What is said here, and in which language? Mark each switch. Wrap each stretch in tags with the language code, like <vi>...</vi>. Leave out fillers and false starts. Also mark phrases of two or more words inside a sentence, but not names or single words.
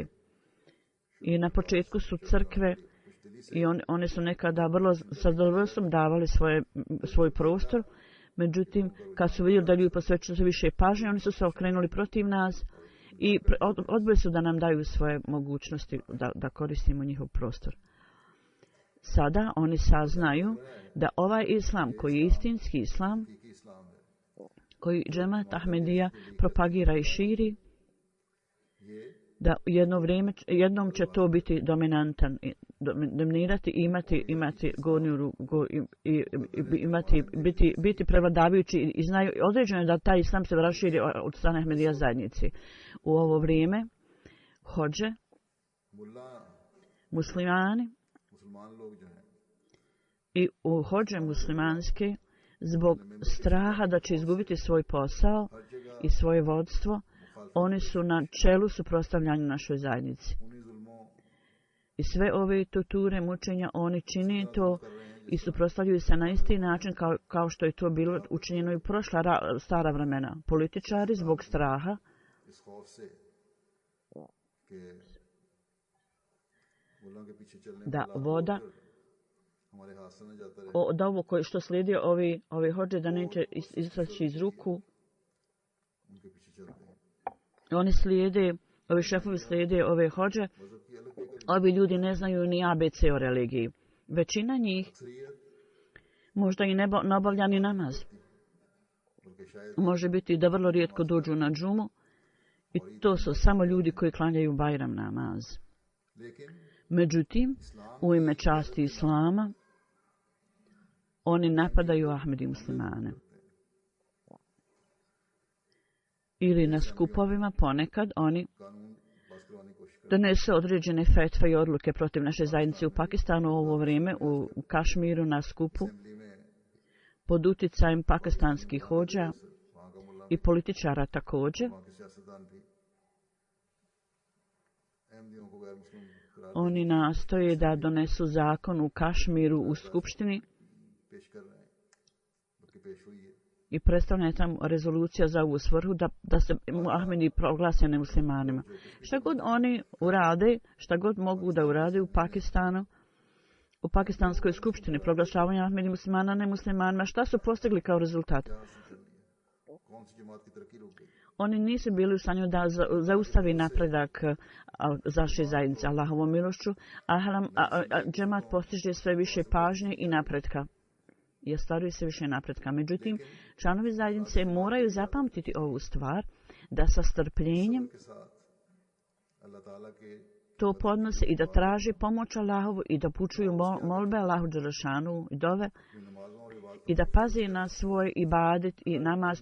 <bs>I na početku su crkve i one su nekada vrlo sa zadovoljstvom davali svoj prostor, međutim kad su vidjeli da ljudi posvećuju se više pažnje, oni su se okrenuli protiv nas i odbili su da nam daju svoje mogućnosti da koristimo njihov prostor. Sada oni saznaju da ovaj islam koji je istinski islam,</bs> <ur>کہ اسلام ہے</ur> <bs>koji džemat Ahmedija propagira i širi, da jednom će to biti dominantan, dominirati i imati gornju biti prevladavajući i znaju određeno da taj islam se raširi od strane Ahmedija zajednici. U ovo vrijeme hodže, muslimani</bs> <ur>مسلمان لوگ جو ہیں</ur> <bs>i u hodže muslimanske zbog straha da će izgubiti svoj posao i svoje vodstvo, oni su na čelu suprotstavljanju našoj zajednici.</bs> <ur>انہی ظلموں</ur> <bs>I sve ove torture, mučenja, oni čine to i suprotstavljaju se na isti način kao što je to bilo učinjeno i u prošla stara vremena. Političari zbog straha</bs> <ur>اس خوف سے کہ ملا کے پیچھے چلنے</ur> <bs>da voda,</bs> <ur>ہمارے ہاتھ سے نہ جاتا رہے</ur> <bs>da ovo što slijedi ove hodže da neće izaći iz ruku,</bs> <ur>انکے پیچھے چلتے ہیں</ur> <bs>oni slijede, ovi šefovi slijede ove hodže,</bs> <ur>مذہب کی الگ ایک</ur> <bs>ovi ljudi ne znaju ni ABC o religiji. Većina njih</bs> <ur>اکثریت</ur> <bs>možda i ne obavlja ni namaz.</bs> <ur>بلکہ شاید</ur> <bs>Može biti da vrlo rijetko dođu na džumu i to su samo ljudi koji klanjaju Bajram namaz.</bs> <ur>لیکن</ur> <bs>Međutim, u ime časti islama, oni napadaju Ahmedi muslimane. Ili na skupovima ponekad oni</bs> <ur>قانون پاس کروانے کی کوشش کر</ur> <bs>donese određene fetve i odluke protiv naše zajednice u Pakistanu u ovo vrijeme, u Kašmiru na skupu,</bs> <ur>اسمبلی میں</ur> <bs>pod utjecajem pakistanskih hođa</bs> <ur>وہاں کا ملا</ur> <bs>i političara također.</bs> <ur>وہاں کے سیاستدان بھی احمدیوں کو غیر مسلم قرار</ur> <bs>Oni nastoje da donesu zakon u Kašmiru u skupštini</bs> <ur>پیش کر رہے ہیں بلکہ پیش ہوئی ہے</ur> <bs>i predstavlja tamo rezolucija za ovu svrhu da se Ahmedi proglase nemuslimanima. Šta god oni urade, šta god mogu da urade u Pakistanu, u pakistanskoj skupštini proglašavanja Ahmedi muslimana nemuslimanima, šta su postigli kao rezultat?</bs> <ur>کیا حاصل کر لیا کون سی جماعت کی ترقی رک گئی</ur> <bs>Oni nisu bili u stanju da zaustavi napredak zaše zajednice Allahovom milošću, a džemat postiže sve više pažnje i napretka. i ostvaruje se više napretka. Međutim, članovi zajednice moraju zapamtiti ovu stvar, da sa strpljenjem to podnose i da traži pomoć Allahovu i da pučuju molbe Allahu Đelešanu i dove i da pazi na svoj ibadet i namaz.</bs>